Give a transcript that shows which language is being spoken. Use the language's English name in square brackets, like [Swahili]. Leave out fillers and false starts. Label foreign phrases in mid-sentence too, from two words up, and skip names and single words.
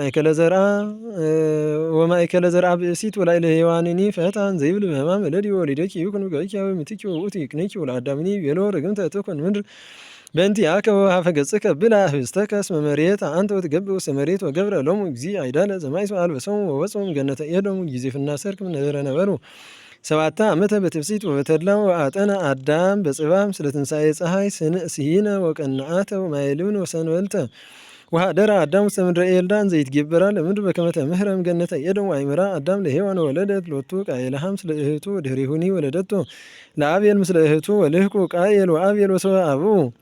[Geez] ወማእከለ ዘርአ ብእሲት ወላዕለ ሔዋንኒ ፈትሐ እንዘይብል በሕማም እለዲ ወወሊደኪ ይኩን በገኪ ወምትኪ ወውእቱ ይቅንኪ ወለአዳምኒ ቤሎ ርግምተ ትኩን ምድር በእንቲአከ ወሀፈ ገጽከ ብላ ህብስተከ እስመ መሬት አንተ ወትገብእ ውስተ መሬት ወገብረ ሎሙ እግዚእ አይዳለ ዘማይሶ አልበሶሙ ወወጾሙ ገነተ ኤዶም ጊዜፍና ሰርክ ነበረ ነበሩ 7 ዓመተ በትፍሲት ወበተድላ ወአጠነ አዳም በጽባም ስለ ትንሣኤ ፀሐይ ስሂነ ወቀንዓተ ወማይልውን ወሰንበልተ ወሀደረ አዳም ውስተ ምድረ ኤልዳ እንዘ ይትጌበራ ለምድር በከመ ተምህረም ገነተ ኤዶም ወአእመራ አዳም ለሔዋን ወለደት ሎቱ ቃየልሃ ምስለ እህቱ ወድኅሬሁኒ ወለደቶ ለአቤል ምስለ እህቱ ወልህቁ ቃየል ወአቤል ወሶበ አብኡ